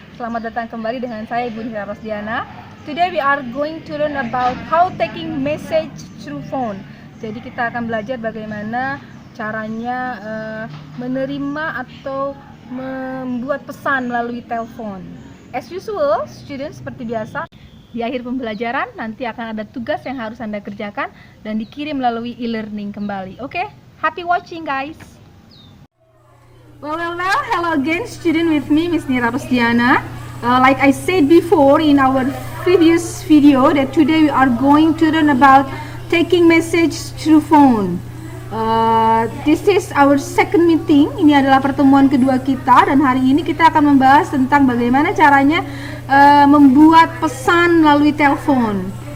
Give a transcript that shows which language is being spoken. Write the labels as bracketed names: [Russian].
[Indonesian] Selamat datang kembali dengan saya Ibu Nira Rosdiana. [English] Today we are going to learn about how taking message through phone. [Indonesian] Jadi kita akan belajar bagaimana caranya menerima atau membuat pesan melalui telepon. [English] As usual, students, [Indonesian] seperti biasa, di akhir pembelajaran nanti akan ada tugas yang harus Anda kerjakan dan dikirim melalui e-learning kembali. Oke? [English] Happy watching, guys. Well, hello again, student with me, Miss Nira Rosdiana. Like I said before in our previous video, that today we are going to learn about taking message through phone. This is our second meeting. [Indonesian] Ini adalah pertemuan kedua kita, dan hari ini kita akan membahas tentang bagaimana caranya membuat pesan melalui telepon.